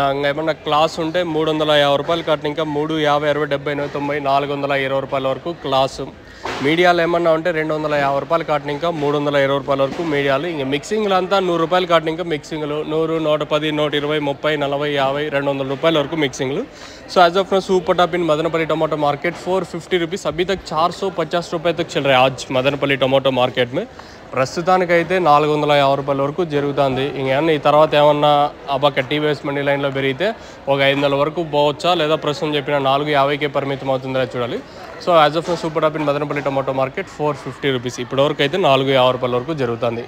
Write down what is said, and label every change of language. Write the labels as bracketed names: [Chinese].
[Telugu] ఏమన్నా క్లాస్ ఉంటే 350 రూపాయలు కట్టిన ఇంకా 3, 50, 60, 70, 90, 420 రూపాయల వరకు క్లాసు. మీడియాలు ఏమన్నా ఉంటే 250 రూపాయలు కాటిన ఇంకా 320 రూపాయల వరకు మీడియాలు. ఇంకా మిక్సింగ్లు అంతా 100 రూపాయలు కాటిన ఇంకా మిక్సింగ్లు 100, 110, 120, 30, 40, 50, 200 రూపాయల వరకు మిక్సింగ్లు. [English] so as of now super top in Madanapalle tomato market 450 rupees [Hindi] अभी तक 450 रुपये तक चल रहा है आज मदनपल्ली टमाटो मार्केट में. [Telugu] ప్రస్తుతానికైతే 450 రూపాయల వరకు జరుగుతుంది. ఇంకేమన్నా ఈ తర్వాత ఏమన్నా అబ్బక టీవీఎస్ మండీ లైన్లో పెరిగితే ఒక 500 వరకు పోవచ్చా, లేదా ప్రస్తుతం చెప్పిన 450కే పరిమితం అవుతుందా చూడాలి. [English] so as of super top in Madanapalle tomato market 450 rupees [Telugu] ఇప్పటివరకు అయితే 450 రూపాయల వరకు జరుగుతుంది.